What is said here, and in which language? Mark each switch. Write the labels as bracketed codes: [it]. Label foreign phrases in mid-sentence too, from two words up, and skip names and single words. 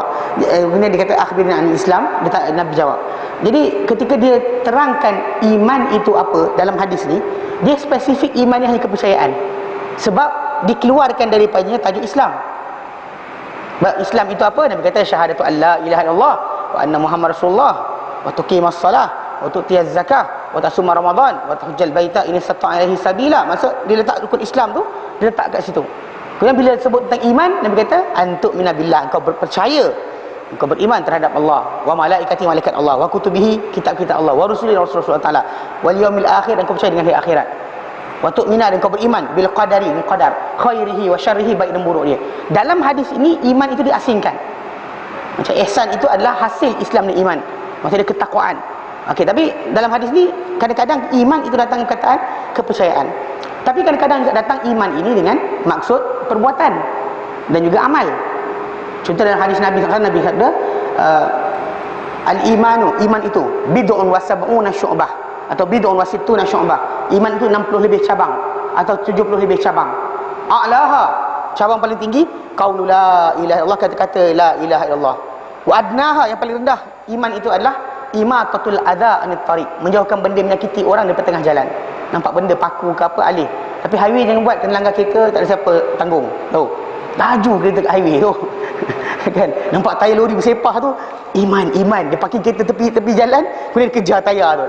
[ms] Kemudian dia kata [ar] أخبرني عن الإسلام, [ms] Nabi jawab. Jadi ketika dia terangkan iman itu apa dalam hadis ni, dia spesifik iman hanya kepercayaan, sebab dikeluarkan daripadanya tajuk Islam. Islam itu apa? [ar] Nabi kata شهادة أن لا إله إلا الله وأن محمد رسول الله وتقيم الصلاة وتؤتي الزكاة وتصوم رمضان وتحج البيت إن استطاع إليه سبيلا. [ms] Maksud dia letak rukun Islam tu, dia letak kat situ. Kemudian bila sebut tentang iman, Nabi kata [ar] أن تؤمن بالله, [ms] engkau berpercaya, engkau beriman terhadap Allah, [ar] وملائكته, [ms] malaikat Allah, [ar] وكتبه, [ms] kitab-kitab Allah, [ar] ورسله, [ms] rasul-rasul Allah, [ar] واليوم الآخر, [ms] dan engkau percaya dengan hari akhirat. [ar] وتؤمن, [ms] dan engkau beriman [ar] بالقدر, [ms] qadar, [ar] خيره وشره, [ms] baik dan buruk dia. Dalam hadis ini iman itu diasingkan. Macam ihsan itu adalah hasil Islam dan iman. Maksudnya ketakwaan. Okey, tapi dalam hadis ni kadang-kadang iman itu datang perkataan kepercayaan. Tapi kadang-kadang juga datang iman ini dengan maksud perbuatan dan juga amal. Contoh dalam hadis Nabi SAW, Nabi kata al-imanu, iman itu [ar] بضع وسبعون شعبة [ms] atau [ar] بضع وستون شعبة. [ms] Iman itu 60 lebih cabang atau 70 lebih cabang. A'laha, cabang paling tinggi [ar] قول لا إله إلا الله, [ms] kata-kata [ar] لا إله إلا الله. وأدناها, [ms] yang paling rendah iman itu adalah [ar] إماطة الأذى عن الطريق, [ms] menjauhkan benda menyakiti orang di tengah jalan. Nampak benda paku ke apa, alih. Tapi highway jangan buat, kena langgar kereta, tak ada siapa tanggung. Tahu? Laju kereta kat highway tu. Kan? Nampak tayar lori bersepah tu, iman. Dia parking kereta tepi jalan, kemudian kejar tayar tu.